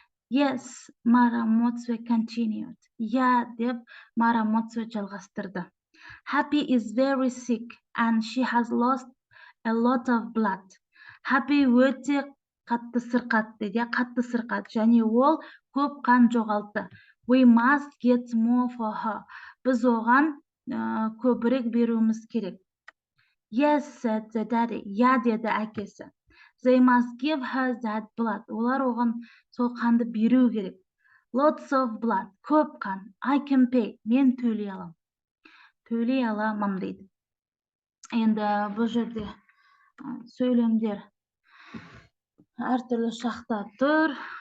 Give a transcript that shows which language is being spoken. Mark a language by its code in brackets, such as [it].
[en] Yes, Mara Motswe continued. [kk] Я деп Mara Motswe жалғастырды. [en] Happy is very sick and she has lost a lot of blood. [kk] Happy өте қатты сырқат дейді, қатты сырқат, және ол көп қан жоғалтты. [en] We must get more for her. [kk] Біз оған көбірек беруіміз керек. [en] Yes, said the daddy. [kk] Я деді әкесі. [en] They must give her that blood. [kk] Олар оған сол қанды беру керек. [en] Lots of blood. [kk] Көп қан. [en] I can pay. [kk] Мен төлей алам. Төлей аламын дейді. Енді бұл жерде сөйлемдер әртүрлі шақта тұр.